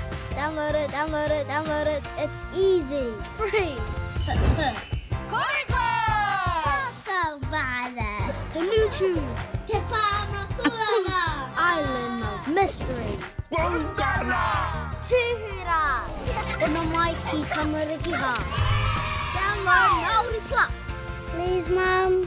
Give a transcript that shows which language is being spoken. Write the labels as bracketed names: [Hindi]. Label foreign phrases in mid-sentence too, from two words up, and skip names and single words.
[English] Download it, download it, download it. It's easy, free. Takapuna. Tanuchu. Te Pānakuanga. Island of Mystery. Wongana. Tuhura. [Māori] Ona mai ki tamariki ha. Download Māori Plus. [English] Please, Mum.